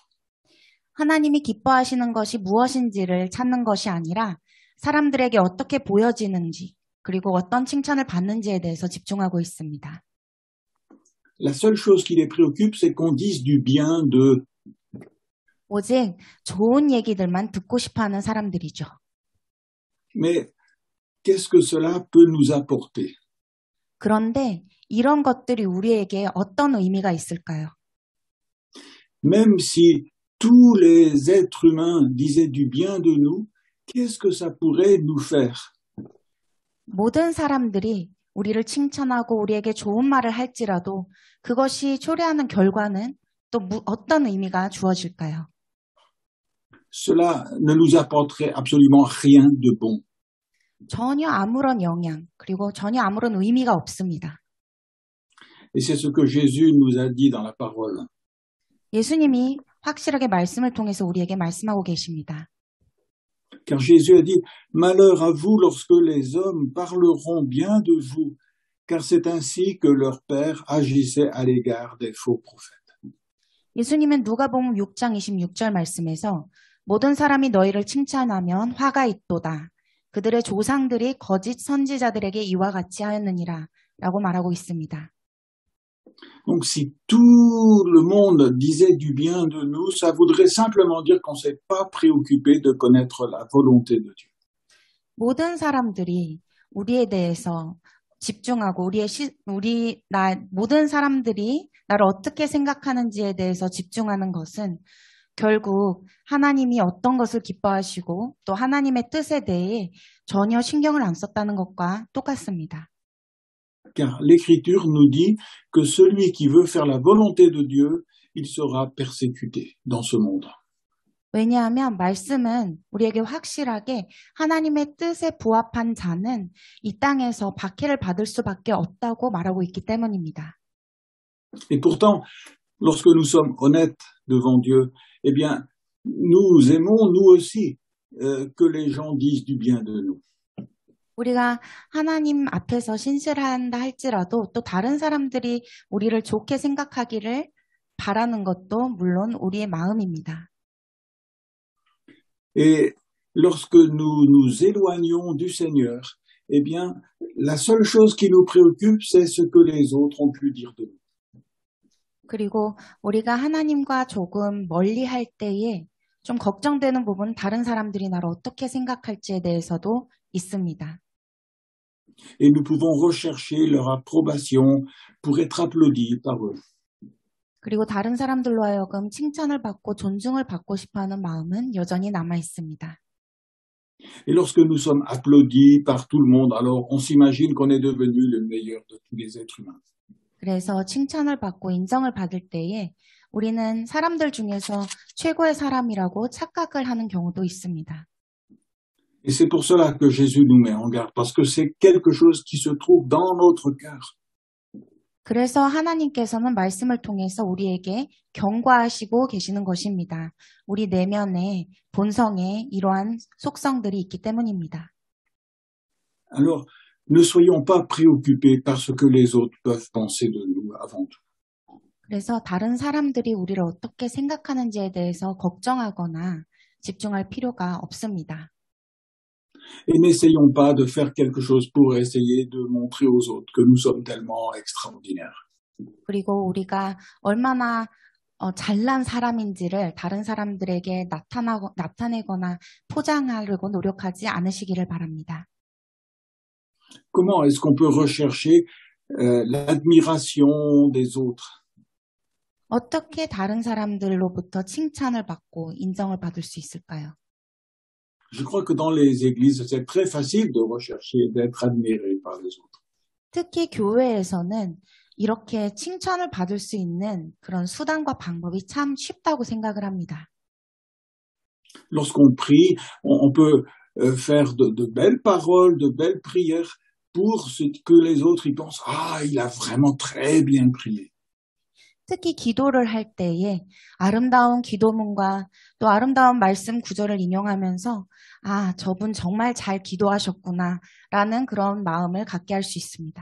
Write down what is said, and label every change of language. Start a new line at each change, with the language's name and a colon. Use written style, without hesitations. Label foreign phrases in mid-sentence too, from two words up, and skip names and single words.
Korean: 하나님이 기뻐하시는 것이 무엇인지를 찾는 것이 아니라 사람들에게 어떻게 보여지는지 그리고 어떤 칭찬을 받는지에 대해서 집중하고 있습니다.
French: La seule chose qui les préoccupe, c'est qu'on dise du bien d'eux.
Korean: 오직 좋은 얘기들만 듣고 싶어하는 사람들이죠.
French: Mais qu'est-ce que cela peut nous apporter?
Korean: 그런데 이런 것들이 우리에게 어떤 의미가 있을까요?
French: Même si tous les êtres humains disaient du bien de nous, qu'est-ce que ça pourrait nous faire?
Korean: 모든 사람들이 우리를 칭찬하고 우리에게 좋은 말을 할지라도 그것이 초래하는 결과는 또 어떤 의미가 주어질까요?
French: Cela ne nous apporterait absolument rien de bon.
Korean: 전혀 아무런 영향, 그리고 전혀 아무런 의미가 없습니다.
French: Et c'est ce que Jésus nous a dit dans la parole.
Korean: 예수님이 확실하게 말씀을 통해서 우리에게 말씀하고 계십니다.
French: Car Jésus a dit, malheur à vous lorsque les hommes parleront bien de vous, car c'est ainsi que leur Père agissait à l'égard des faux prophètes.
Korean: 예수님은 누가복음 6장 26절 말씀에서 모든 사람이 너희를 칭찬하면 화가 있도다. 그들의 조상들이 거짓 선지자들에게 이와 같이 하였느니라 라고 말하고 있습니다.
French: Donc si tout le monde disait du bien de nous, ça voudrait simplement dire qu'on ne s'est pas préoccupé de connaître la volonté de Dieu.
Korean: 모든 사람들이 우리에 대해서 집중하고 모든 사람들이 나를 어떻게 생각하는지에 대해서 집중하는 것은 결국 하나님이 어떤 것을 기뻐하시고 또 하나님의 뜻에 대해 전혀 신경을 안 썼다는 것과 똑같습니다.
French: Car l'Écriture nous dit que celui qui veut faire la volonté de Dieu, il sera persécuté dans ce monde.
Korean: 왜냐하면 말씀은 우리에게 확실하게 하나님의 뜻에 부합한 자는 이 땅에서 박해를 받을 수밖에 없다고 말하고 있기 때문입니다.
French: Et pourtant, lorsque nous sommes honnêtes devant Dieu, eh bien, nous aimons, nous aussi, que les gens disent du bien de nous.
Korean: 우리가 하나님 앞에서 신실한다 할지라도 또 다른 사람들이 우리를 좋게 생각하기를 바라는 것도 물론 우리의 마음입니다.
French: Et lorsque nous nous éloignons du Seigneur, eh bien, la seule chose qui nous préoccupe, c'est ce que les autres ont pu dire de nous.
Korean: 그리고 우리가 하나님과 조금 멀리 할 때에 좀 걱정되는 부분, 다른 사람들이 나를 어떻게 생각할지에 대해서도 있습니다.
French: Et nous pouvons rechercher leur approbation pour être applaudis par eux.
Korean: 그리고 다른 사람들로 하여금 칭찬을 받고 존중을 받고 싶어하는 마음은 여전히 남아 있습니다.
French: Et lorsque nous sommes applaudis par tout le monde, alors on s'imagine qu'on est devenu le meilleur de tous les êtres humains.
Korean: 그래서 칭찬을 받고 인정을 받을 때에 우리는 사람들 중에서 최고의 사람이라고 착각을 하는 경우도 있습니다.
French: Et c'est pour cela que Jésus nous met en garde, parce que c'est quelque chose qui se trouve dans notre cœur.
Korean: 그래서 하나님께서는 말씀을 통해서 우리에게 경고하시고 계시는 것입니다. 우리 내면에 본성에 이러한 속성들이 있기 때문입니다.
French: Alors, ne soyons pas préoccupés par ce que les autres peuvent penser de nous avant tout.
Korean: 그래서 다른 사람들이 우리를 어떻게 생각하는지에 대해서 걱정하거나 집중할 필요가 없습니다.
French: Et n'essayons pas de faire quelque chose pour essayer de montrer aux autres que nous sommes tellement extraordinaires.
Korean: 그리고 우리가 얼마나 잘난 사람인지를 다른 사람들에게 나타내거나 포장하려고 노력하지 않으시기를 바랍니다.
French: Comment est-ce qu'on peut rechercher l'admiration des autres?
Korean: 어떻게 다른 사람들로부터 칭찬을 받고 인정을 받을 수 있을까요?
French: Je crois que dans les églises, c'est très facile de rechercher d'être admiré par les autres.
Korean: 특히 교회에서는 이렇게 칭찬을 받을 수 있는 그런 수단과 방법이 참 쉽다고 생각을 합니다.
French: Lorsqu'on prie, on peut faire de belles paroles, de belles prières pour que les autres y pensent « Ah, il a vraiment très bien prié ».
Korean: 특히 기도를 할 때에 아름다운 기도문과 또 아름다운 말씀 구절을 인용하면서 아, 저분 정말 잘 기도하셨구나 라는 그런 마음을 갖게 할 수 있습니다.